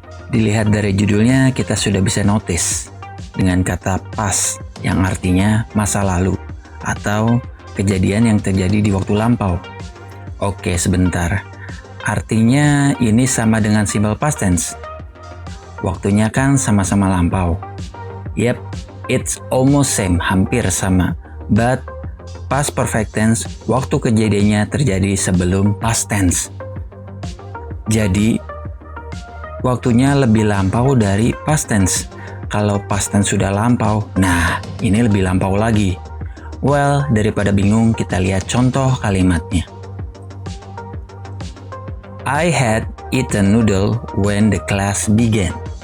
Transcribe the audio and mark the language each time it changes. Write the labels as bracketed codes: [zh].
[id] Dilihat dari judulnya, kita sudah bisa notice dengan kata past yang artinya masa lalu atau kejadian yang terjadi di waktu lampau. Oke, sebentar. Artinya ini sama dengan simple past tense. Waktunya kan sama-sama lampau. [en] Yep, it's almost same, [id] hampir sama. [en] But [id] past perfect tense, waktu kejadiannya terjadi sebelum past tense. Jadi, waktunya lebih lampau dari past tense. Kalau past tense sudah lampau, nah ini lebih lampau lagi. Well, daripada bingung, kita lihat contoh kalimatnya. [en] I had eaten noodle when the class began.